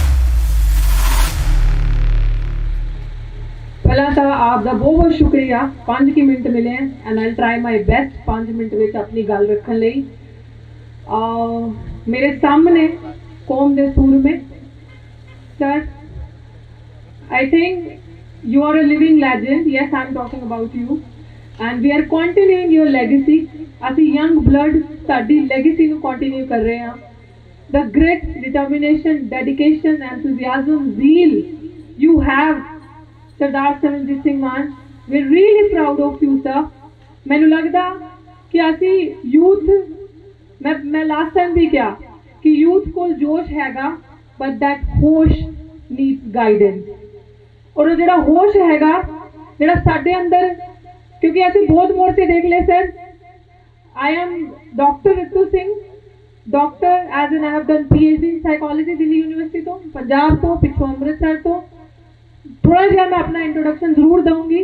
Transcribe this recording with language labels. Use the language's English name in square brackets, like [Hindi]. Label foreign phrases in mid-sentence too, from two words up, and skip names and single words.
[Punjabi] ਪਹਿਲਾਂ ਤਾਂ ਆਪ ਦਾ ਬਹੁਤ ਬਹੁਤ ਸ਼ੁਕਰੀਆ, 5 ਮਿੰਟ ਮਿਲੇ [English] and I try my best [Punjabi] 5 ਮਿੰਟ ਵਿੱਚ ਆਪਣੀ ਗੱਲ ਰੱਖਣ ਲਈ। ਮੇਰੇ ਸਾਹਮਣੇ ਕੌਮ ਦੇ ਸੂਰਮੇ ਸਰ, [English] I think you are a living legend. Yes, I'm talking about you. And we are continuing your legacy. [Punjabi] ਅਸੀਂ [English] young blood [Punjabi] ਸਾਡੀ legacy ਨੂੰ continue ਕਰ ਰਹੇ ਹਾਂ। [English] The grit, determination, dedication, enthusiasm, zeal you have, ਸਰਦਾਰ ਸਿਮਰਨਜੀਤ ਸਿੰਘ ਮਾਨ, we're really proud of you, sir. [Punjabi] ਮੈਨੂੰ ਲੱਗਦਾ ਕਿ ਅਸੀਂ youth, ਮੈਂ [English] last time [Punjabi] ਵੀ ਕਿਹਾ ਕਿ youth ਕੋਲ ਜੋਸ਼ ਹੈਗਾ, [English] but that ਹੋਸ਼ needs guidance. [Punjabi] ਔਰ ਉਹ ਜਿਹੜਾ ਹੋਸ਼ ਹੈਗਾ, ਜਿਹੜਾ ਸਾਡੇ ਅੰਦਰ, ਕਿਉਂਕਿ ਅਸੀਂ ਬਹੁਤ ਮੋਰਚੇ ਦੇਖ ਲਏ ਸਰ। [English] I am doctor Ritu Singh, doctor as an I have done PhD in psychology [Punjabi] ਦਿੱਲੀ ਯੂਨੀਵਰਸਿਟੀ ਤੋਂ, ਪੰਜਾਬ ਤੋਂ, ਪਿੱਛੋਂ ਅੰਮ੍ਰਿਤਸਰ ਤੋਂ। ਥੋੜਾ ਜਿਹਾ ਮੈਂ ਆਪਣਾ ਇੰਟਰੋਡਕਸ਼ਨ ਜ਼ਰੂਰ ਦਊਂਗੀ।